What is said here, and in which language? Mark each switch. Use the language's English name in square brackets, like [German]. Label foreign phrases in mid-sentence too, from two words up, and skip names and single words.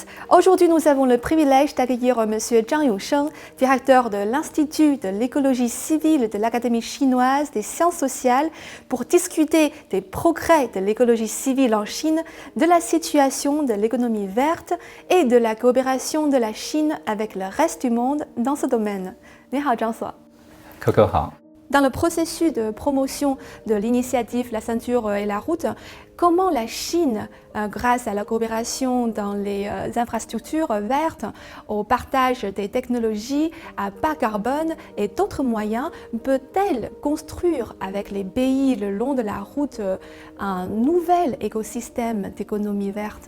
[French] Aujourd'hui, nous avons le privilège d'accueillir M. Zhang Yousheng, directeur de l'Institut de l'écologie civile de l'Académie chinoise des sciences sociales, pour discuter des progrès de l'écologie civile en Chine, de la situation de l'économie verte et de la coopération de la Chine avec le reste du monde dans ce domaine. [Chinese] 你好，张所。可可好。 [French] Dans le processus de promotion de l'initiative La ceinture et la route, comment la Chine, grâce à la coopération dans les infrastructures vertes, au partage des technologies à bas carbone et d'autres moyens, peut-elle construire avec les pays le long de la route un nouvel écosystème d'économie verte?